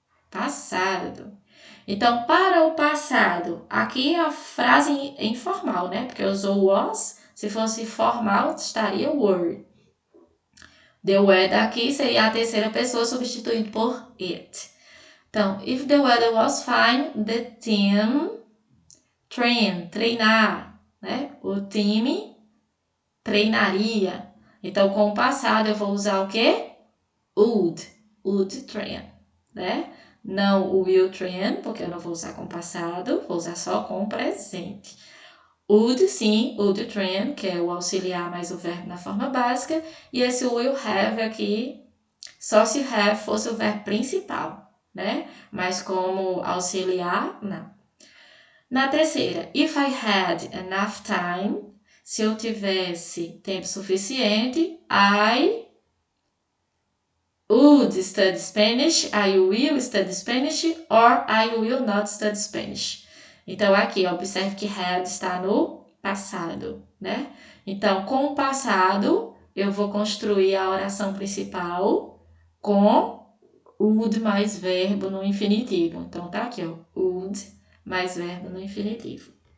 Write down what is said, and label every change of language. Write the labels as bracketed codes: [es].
[pt] Passado. Então, para o passado, aqui a frase informal, né? Porque eu usou was, se fosse formal, estaria were. The weather aqui seria a terceira pessoa substituído por it. [en] Então, if the weather was fine, the team treinar, né? [pt] O time treinaria. Então, com o passado, eu vou usar o quê? [en] Would train, [pt] né? Não o [en] will train, [pt] porque eu não vou usar com o passado, vou usar só com o presente. Would, sim, [en] would train, [pt] que é o auxiliar mais o verbo na forma básica. E esse will have aqui, só se have fosse o verbo principal, né? Mas como auxiliar, não. Na terceira, [en] if I had enough time, [pt] se eu tivesse tempo suficiente, [en] I would study Spanish, I will study Spanish, or I will not study Spanish. [pt] Então, aqui, observe que had está no passado, né? Então, com o passado, eu vou construir a oração principal com would mais verbo no infinitivo. Então, tá aqui, ó, would mais verbo no infinitivo.